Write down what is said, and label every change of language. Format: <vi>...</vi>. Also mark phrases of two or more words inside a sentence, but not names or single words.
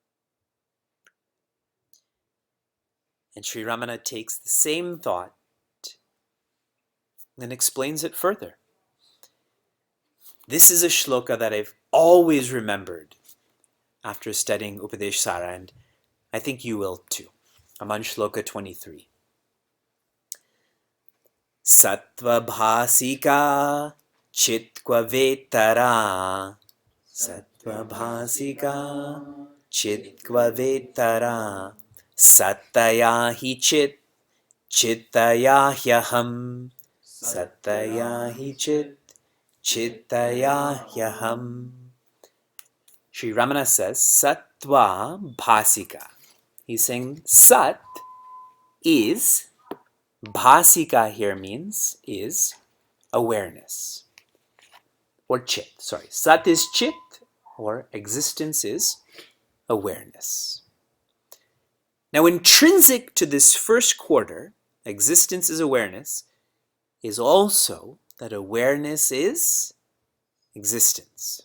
<en>And Sri Ramana takes the same thought and explains it further. This is a shloka that I've always remembered after studying Upadesha Sara, and I think you will too. I'm on shloka 23.</en> <sa>सत्त्व भासिका चित्क्व वेतरा. सत्त्व भासिका चित्क्व वेतरा. सत्तया हि चित् चित्तया ह्यहम्. सत्तया हि चित् चित्तया ह्यहम्.</sa> <en>Sri Ramana says,</en> <sa>Sattva bhasika.</sa> <en>He's saying Sat is, bhasika here means, is awareness. Or chit, sorry. Sat is chit, or existence is awareness. Now, intrinsic to this first quarter, existence is awareness, is also that awareness is existence.</en>